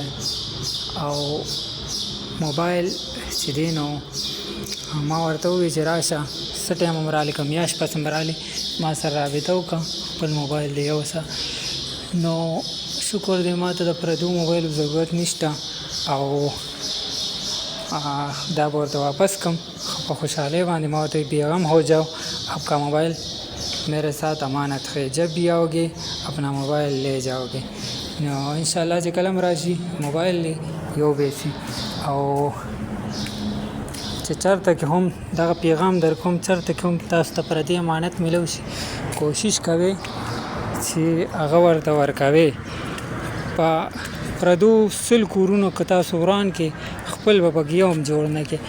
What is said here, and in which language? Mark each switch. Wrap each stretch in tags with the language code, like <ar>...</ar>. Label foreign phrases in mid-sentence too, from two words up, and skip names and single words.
<ps>او موبایل چې دی نو ما ورته وویل چې راشه څه ټایم هم راغلی که میاشت پس هم راغلی ما سره رابطه وکړه، خپل موبایل دی یوسه. نو شکر دی ما ته د پردو موبایلو ضرورت نشته، او دا به ورته واپس کړم په خوشحالۍ باندې. ما ورته</ps> <ur>بېغم ہو جاؤ، आपका موبایل میرے ساتھ امانت ہے، جب بھی آؤ گے اپنا موبایل لے جاؤ گے.</ur> <ps>نو انشاءالله چې کله هم راشي موبایل دی یو به شي. او چې چېرته کې هم دغه پیغام در کوم، چېرته کې هم تاسو ته پردي امانت میلو شي، کوشش کوئ چې هغه ورته ورکوئ. په پردو سل کورونو که تاسو وران کې خپل به پکې یو هم جوړ نه کړئ.</ps>